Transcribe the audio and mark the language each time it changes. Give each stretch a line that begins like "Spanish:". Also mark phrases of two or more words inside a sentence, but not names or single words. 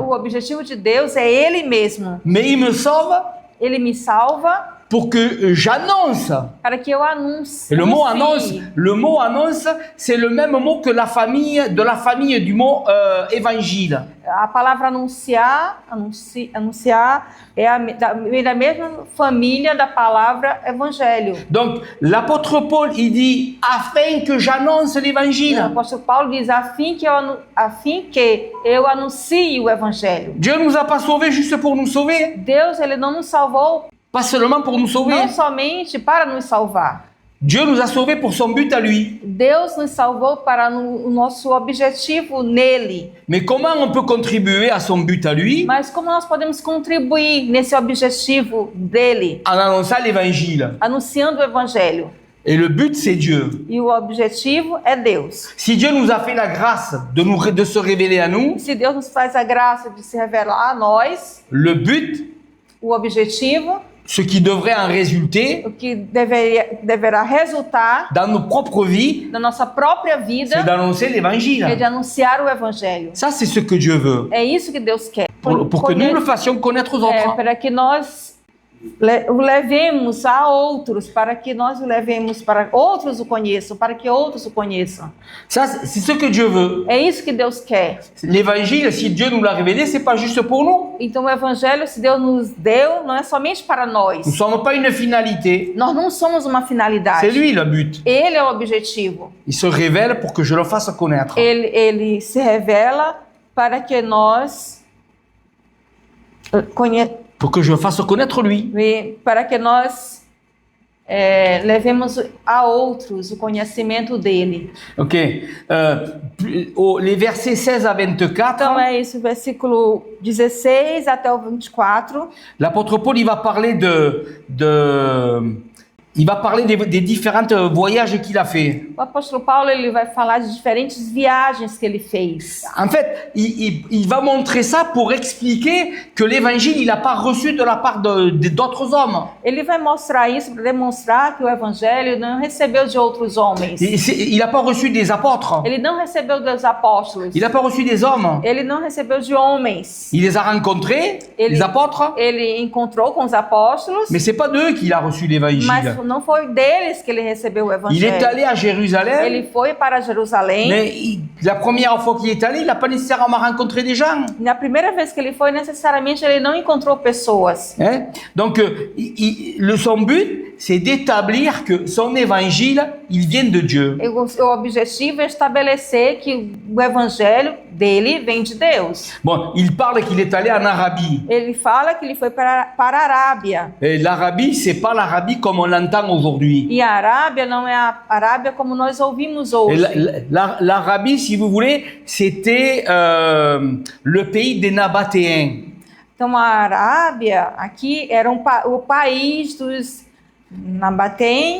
Portuguese: O objetivo de Deus é Ele mesmo.
French: Mais il me sauve
Portuguese: Ele me salva
French: pour que j'annonce.
Portuguese: para que eu anuncie.
French: Et le mot annonce, c'est le même mot que de la famille du mot évangile.
Portuguese: A palavra anunciar vem da mesma família da palavra evangelho.
French: Donc, l'apôtre Paul, il dit, afin que j'annonce
Portuguese: O
French: l'évangile.
Portuguese: apóstolo Paulo diz, a fim que eu anuncie o evangelho.
French: Dieu ne nous a pas sauvés juste pour nous sauver,
Portuguese: Deus, ele não nos salvou
French: pas seulement pour nous sauver.
Portuguese: não somente para nos salvar.
French: Dieu nous a sauvés pour son but à lui.
Portuguese: Deus nos salvou para o nosso objetivo nele.
French: Mais comment on peut contribuer à son but à lui?
Portuguese: Mas como nós podemos contribuir nesse objetivo dele?
French: En annonçant l'évangile.
Portuguese: Anunciando o evangelho.
French: Et le but, c'est Dieu.
Portuguese: E o objetivo é Deus.
French: Si Dieu nous a fait la grâce de se révéler à nous,
Portuguese: Se Deus nos faz a graça de se revelar a nós,
French: le but,
Portuguese: o objetivo,
French: ce qui devrait en résulter
Portuguese: o que deverá resultar
French: dans nos propres vies,
Portuguese: na nossa própria vida,
French: c'est d'annoncer
Portuguese: é de
French: l'évangile.
Portuguese: anunciar o evangelho.
French: Ça, c'est ce que Dieu veut.
Portuguese: É isso que Deus quer.
French: Pour que nous le fassions connaître aux autres.
Portuguese: Para que nós o levemos a outros, para que nós o levemos para outros o conheçam, para que outros o conheçam.
French: Ça, c'est ce que Dieu veut.
Portuguese: É isso que Deus quer.
French: L'évangile, si Dieu nous l'a révélé, c'est pas juste pour nous.
Portuguese: Então o evangelho, se Deus nos deu, não é somente para nós.
French: Nous ne sommes pas une finalité.
Portuguese: Nós não somos uma finalidade.
French: C'est lui le but.
Portuguese: Ele é o objetivo.
French: Il se révèle pour que je le fasse connaître.
Portuguese: Ele se revela para que nós
French: Pour que je fasse connaître lui.
Portuguese: para que nós levemos a outros o conhecimento dele.
French: Ok. Les versets 16 à 24.
Portuguese: Então é isso, versículo 16 até o 24.
French: L'apôtre Paul, il va parler il va parler des différents voyages qu'il a fait.
Portuguese: O apóstolo Paulo, ele vai falar de diferentes viagens que ele fez.
French: En fait, il va montrer ça pour expliquer que l'évangile, il n'a pas reçu de la part d'autres hommes.
Portuguese: Ele vai mostrar isso para demonstrar que o evangelho não recebeu de outros homens.
French: Il n'a pas reçu des apôtres.
Portuguese: Ele não recebeu dos apóstolos.
French: Il n'a pas reçu des hommes.
Portuguese: Ele não recebeu de homens.
French: Il les a rencontrés, les apôtres.
Portuguese: Ele encontrou com os apóstolos,
French: Mais c'est pas d'eux qu'il a reçu l'évangile.
Portuguese: mas não foi deles que ele recebeu o
French: Il est
Portuguese: evangelho.
French: allé à Jérusalem,
Portuguese: Ele foi para Jerusalém.
French: mais la première fois qu'il est allé, il n'a pas nécessairement rencontré des gens.
Portuguese: Na primeira vez que ele foi, necessariamente ele não encontrou pessoas.
French: Hein? Donc, son but, c'est d'établir que son évangile, il vient de Dieu.
Portuguese: O objetivo é estabelecer que o evangelho dele vem de Deus.
French: Bon, il parle qu'il est allé en Arabie.
Portuguese: Ele fala que ele foi para a Arábia.
French: Et l'Arabie, c'est pas l'Arabie comme on l'entend aujourd'hui.
Portuguese: E a Arábia não é a Arábia como nós ouvimos
French: Et
Portuguese: hoje.
French: L'Arabie, si vous voulez, c'était le pays des Nabatéens.
Portuguese: Então a Arábia aqui era o país dos Nabatéens.